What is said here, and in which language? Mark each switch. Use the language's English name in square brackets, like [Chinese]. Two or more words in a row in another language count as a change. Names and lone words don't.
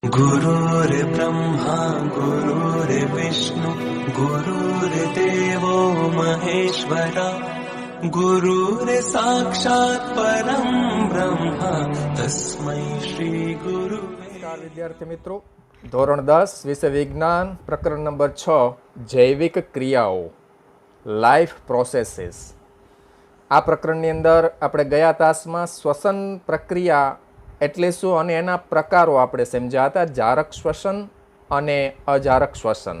[Sanskrit] गुरुर्ब्रह्मा गुरुर्विष्णु गुरुर्देवो महेश्वरा गुरुर्साक्षात् परं ब्रह्म तस्मै श्री गुरुवे। [Hindi] नमस्कार विद्यार्थी मित्रों, [Gujarati] ધોરણ 10 વિષય વિજ્ઞાન પ્રકરણ નંબર 6 જૈવિક ક્રિયાઓ [English] life processes. [Gujarati] આ પ્રકરણની અંદર આપણે ગયા તાસમાં શ્વસન પ્રક્રિયા એટલે શું અને એના પ્રકારો આપણે સમજ્યા હતા, જારક શ્વસન અને અજારક શ્વસન.